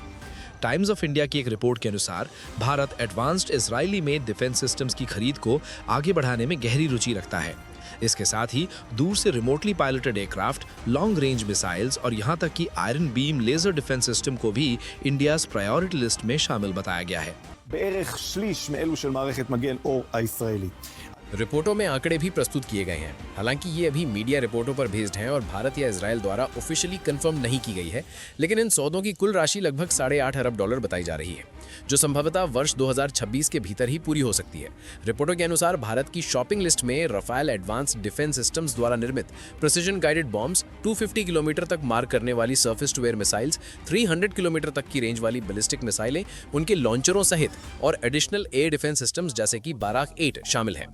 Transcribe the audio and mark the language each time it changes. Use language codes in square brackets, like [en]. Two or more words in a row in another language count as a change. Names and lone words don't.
[hi] टाइम्स ऑफ इंडिया की एक रिपोर्ट के अनुसार भारत [en] advanced Israeli made defense systems [hi] की खरीद को आगे बढ़ाने में गहरी रुचि रखता है। इसके साथ ही दूर से [en] remotely piloted aircraft, long range missiles [hi] और यहां तक कि [en] Iron Beam laser defense system [hi] को भी [en] India's priority list [hi] में शामिल बताया गया है। [he] בערך שליש מאלו של מערכת מגן אור הישראלית। [hi] रिपोर्टों में आंकड़े भी प्रस्तुत किए गए हैं। हालांकि ये अभी मीडिया रिपोर्टों पर बेस्ड हैं और भारत या इजराइल द्वारा [en] officially confirm [hi] नहीं की गई है, लेकिन इन सौदों की कुल राशि लगभग $8.5 अरब बताई जा रही है, जो संभवतः वर्ष 2026 के भीतर ही पूरी हो सकती है। रिपोर्टों के अनुसार भारत की [en] shopping list [hi] में रफाल एडवांस्ड डिफेंस सिस्टम्स द्वारा निर्मित [en] precision guided bombs, [hi] 250 किलोमीटर तक मार करने वाली [en] surface to air missiles, [hi] 300 किलोमीटर तक की रेंज वाली बैलिस्टिक मिसाइलें, उनके लॉन्चरों सहित और [en] additional air defense systems [hi] जैसे कि बाराक 8 शामिल है।